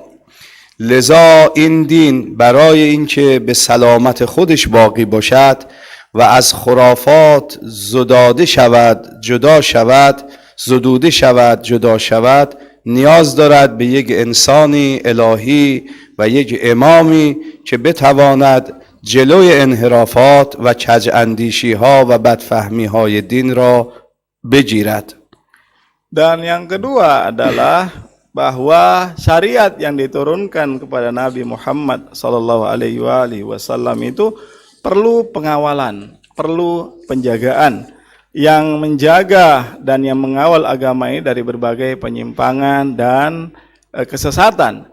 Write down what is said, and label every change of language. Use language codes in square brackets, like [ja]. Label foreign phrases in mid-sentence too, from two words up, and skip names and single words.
[fa] لذا این دین برای اینکه به سلامت خودش باقی باشد و از خرافات زدوده شود نیاز دارد به یک انسانی الهی و یک امامی که بتواند جلوی انحرافات و کج اندیشی ها و بدفهمی های دین را بگیرد. [id] Dan yang kedua adalah bahwa syariat yang diturunkan kepada Nabi Muhammad [ar] صلى الله عليه وسلم [id] itu perlu pengawalan, perlu penjagaan yang menjaga dan yang mengawal agama ini dari berbagai penyimpangan dan kesesatan.